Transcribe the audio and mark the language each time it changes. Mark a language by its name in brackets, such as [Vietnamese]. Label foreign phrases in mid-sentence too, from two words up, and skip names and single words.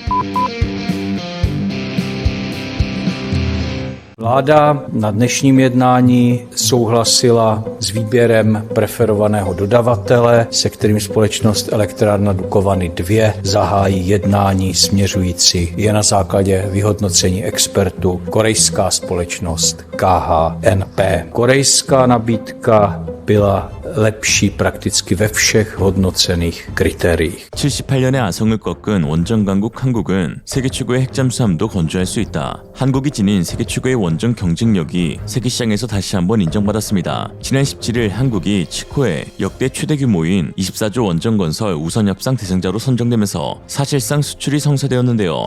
[Czech] Vláda na dnešním jednání souhlasila s výběrem preferovaného dodavatele, se kterým společnost Elektrárna Dukovany II zahájí jednání směřující je na základě vyhodnocení expertů korejská společnost KHNP. Korejská nabídka byla lepší prakticky ve všech hodnocených kritériích. [Korean] 78년에 아성을 꺾은 원전 강국 한국은 세계 최고의 핵잠수함도 건조할 수 있다. 한국이 지닌 세계 최고의 원전 경쟁력이 세계 시장에서 다시 한번 인정받았습니다. 지난 17일 한국이 치코에 역대 최대 규모인 24조 원전 건설 우선 협상 대상자로 선정되면서 사실상 수출이 성사되었는데요.